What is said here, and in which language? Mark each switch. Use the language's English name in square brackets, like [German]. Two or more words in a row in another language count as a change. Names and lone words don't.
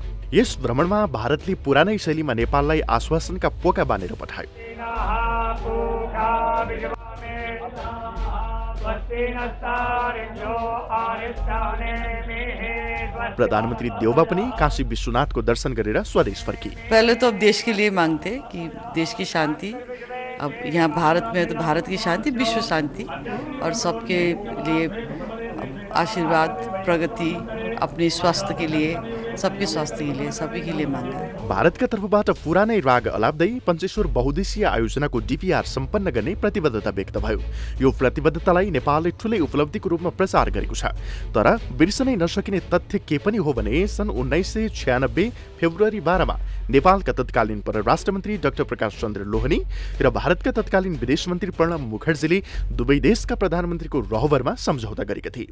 [Nepali] यस भ्रमणमा भारतले पुरानै शैलीमा नेपाललाई आश्वासनका पोका बानेर पठायो। प्रधानमन्त्री देउबा पनि काशी विश्वनाथको दर्शन गरेर स्वदेश फर्किए। [Hindi] पहले तो अब देश के लिए मांगते कि देश की शांति, अब यहाँ भारत में तो भारत की शांति, विश्व शांति और सबके लिए आशीर्वाद, प्रगति, अपने स्वास्थ्य के लिए, सबके स्वास्थ्य के लिए, सबै के लिए मांगा। [Nepali] भारतका तर्फबाट पुरानै राग अलाप्दै पञ्चेश्वर बहुद्देशीय आयोजनाको डीपीआर सम्पन्न गर्ने प्रतिबद्धता व्यक्त भयो। यो प्रतिबद्धतालाई नेपालले ठूलै उपलब्धिको रूपमा प्रचार गरेको छ। तर बिर्सनै नसकिने तथ्य के पनि हो भने सन् 1996 फेब्रुअरी 12 मा नेपालका तत्कालीन परराष्ट्र मन्त्री डाक्टर प्रकाश चन्द्र लोहनी र भारतका तत्कालीन विदेश मन्त्री प्रणब मुखर्जीले दुवै देशका प्रधानमन्त्रीको रहबरमा सम्झौता गरेका थिए।